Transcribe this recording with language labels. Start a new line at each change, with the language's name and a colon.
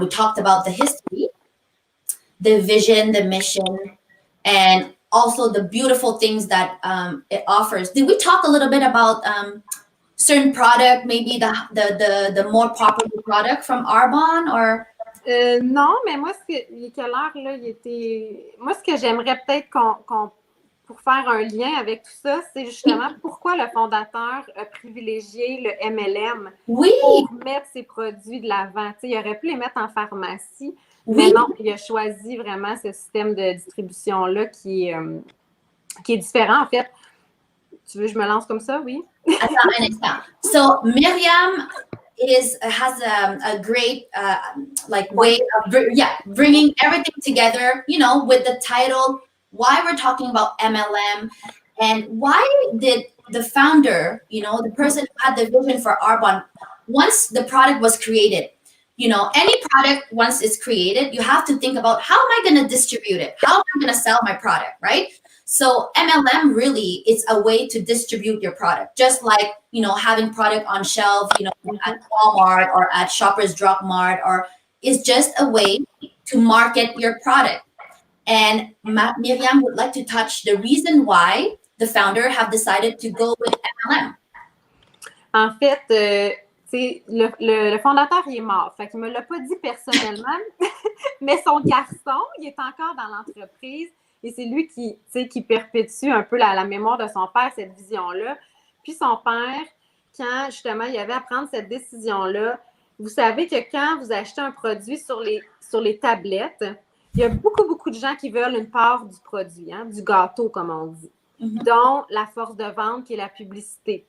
English: We talked about the history, the vision, the mission, and also the beautiful things that it offers. Did we talk a little bit about certain product, maybe the more popular product from Arbonne, or?
French: Non, mais moi, qu'elle, là, il était. Moi, ce que j'aimerais peut-être pour faire un lien avec tout ça, c'est justement pourquoi le fondateur a privilégié le MLM pour mettre ses produits de l'avant. Tu sais, il aurait pu les mettre en pharmacie, mais non, il a choisi vraiment ce système de distribution-là qui est différent, en fait. Tu veux que je me lance comme ça, oui? Attends un instant.
English: So, Myriam has a great way of bringing everything together, you know, with the title, why we're talking about MLM, and why did the founder, you know, the person who had the vision for Arbonne, once the product was created, you know, any product once it's created, you have to think about, how am I going to distribute it? How am I going to sell my product, right? So MLM really is a way to distribute your product, just like, you know, having product on shelf, you know, at Walmart or at Shoppers Drug Mart, or is just a way to market your product. And Myriam would like to touch the reason why the founder have decided to go with MLM.
French: En fait, le fondateur, il est mort. Fait qu'il ne me l'a pas dit personnellement, mais son garçon, il est encore dans l'entreprise. Et c'est lui qui perpétue un peu la mémoire de son père, cette vision-là. Puis son père, quand justement il avait à prendre cette décision-là, vous savez que quand vous achetez un produit sur les tablettes, il y a beaucoup, beaucoup de gens qui veulent une part du produit, hein, du gâteau, comme on dit, dont la force de vente qui est la publicité.